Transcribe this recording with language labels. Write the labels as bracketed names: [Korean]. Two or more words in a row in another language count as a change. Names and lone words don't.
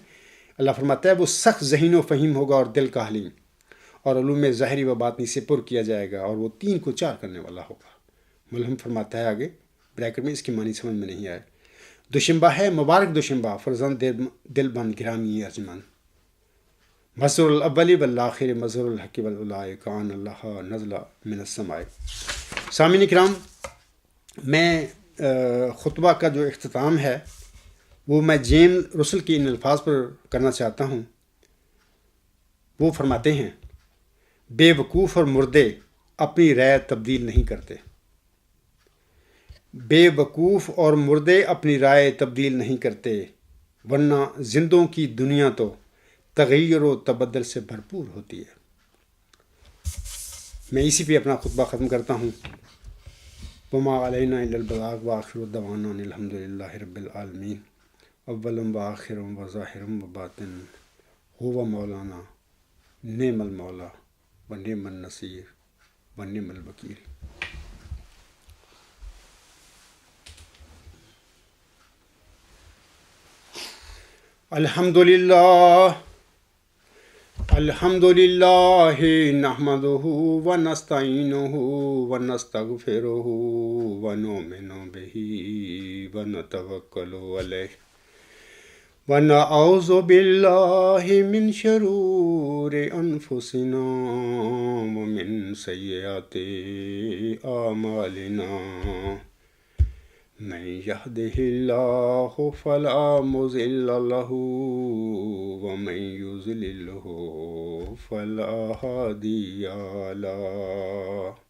[Urdu] اللہ فرماتا ہے وہ سخت ذہین و فہیم ہوگا اور دل کا حلیم، اور علوم ظاہری و باطنی سے پر کیا جائے گا، اور وہ 3 کو 4 کرنے والا ہوگا. ملہم فرماتا ہے آگے بریکٹ میں، اس کی معنی سمجھ میں نہیں آئے. دوشنبہ ہے مبارک دوشنبہ، فرزند دل بند گرامی ارجمند، [Arabic] مظہر الاولی والآخر مظہر الحق والعلاء کان اللہ نزل من السماء. [Urdu] سامعین کرام، میں خطبہ کا جو اختتام ہے وہ میں جیمز رسل کی ان الفاظ پر کرنا چاہتا ہوں. وہ فرماتے ہیں بے وقوف اور مردے اپنی رائے تبدیل نہیں کرتے. بے وقوف اور مردے اپنی رائے تبدیل نہیں کرتے، ورنہ زندوں کی دنیا تو تغیر و تبدل سے بھرپور ہوتی ہے. میں اسی پہ اپنا خطبہ ختم کرتا ہوں. [Arabic] وما علینا الا البلاغ وآخر دعوانا ان الحمد للہ رب العالمین. اولم و آخرم و ظاہرم و باطن ہوا مولانا نعم المولا و نعم النصیر و نعم الوکیل. الحمدللہ نحمدہ و نستعینہ و نستغفرہ و نؤمن بہ و نتوکل علیہ و نعوذ باللہ من شرور انفسنا و من سیئات اعمالنا. من یهده اللہ فلا مضل له ومن یضللہ فلا ہادی له.